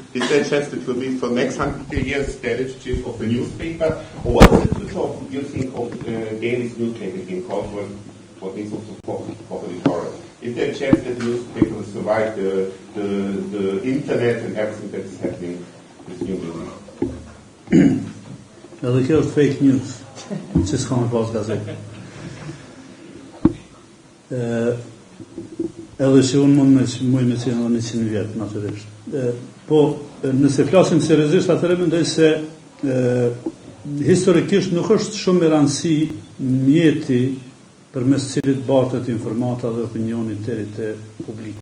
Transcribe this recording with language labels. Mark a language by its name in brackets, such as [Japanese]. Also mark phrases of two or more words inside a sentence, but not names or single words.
[English] Is there a chance that you will be for the next 100 years the editor-in-chief of the newspaper? Or what is the future you think of Danish newspaper in Kosovo, what needs of support for editorial? Is there a chance that the newspaper will survive the internet and everything that is happening with new business? [Albanian] Edhe kjo është [English] fake news, [Albanian] që s'ka me pas gazetë. Edhe që unë mund me qenë edhe 100 vjetë, natyrisht. Po, nëse flasim seriozisht, atëherë mendoj se historikisht nuk është shumë e rëndësi mjeti përmes cilit bartet informata dhe opinioni deri te publiku.